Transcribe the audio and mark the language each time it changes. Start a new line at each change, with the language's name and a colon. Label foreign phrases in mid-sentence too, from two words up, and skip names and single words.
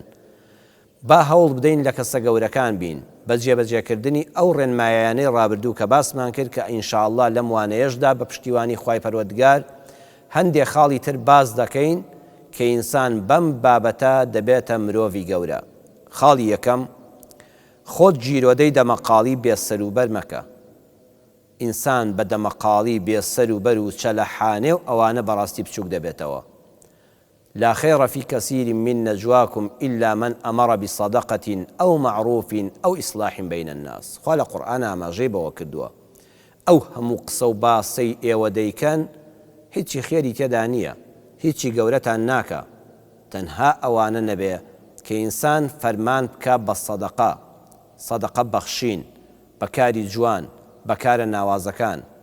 Central Kurdish: با هەوڵ بدەین لە کەسە گەورەکان بین بە جێبەجێکردنی ئەو ڕێنمایانەی ڕابردوو کە باسمان کرد کە ئینشاءالله لەم وانەیەشدا بە پشتیوانی خوای پەروەردگار هەندێک خاڵی تر باز دەکەین کە ئینسان بەم بابەتە دەبێتە مرۆڤی گەورە. خاڵی یەکەم، خۆت گیرۆدەی دەمەقاڵی بێسەروبەر مەکە. ئینسان بە دەمەقاڵی بێسەروبەر و چەلەحانێ و ئەوانە بەڕاستی بچووک دەبێتەوە.
Arabic: لا خير في كثير من نجواكم إلا من أمر بصدقة أو معروف أو إصلاح بين الناس.
Central Kurdish: خوا لە قورئان ئاماژەی کردووە ئەو هەموو قسە و باسەی ئێوە دەیکەن هیچی خێری تێدا نییە، هیچی گەورەتان ناکە، تەنها ئەوانە نەبێ کە ئینسان فەرمان بکە بە سەدەقە بەخشین، بەکاری جوان، بەکارە ناوازەکان،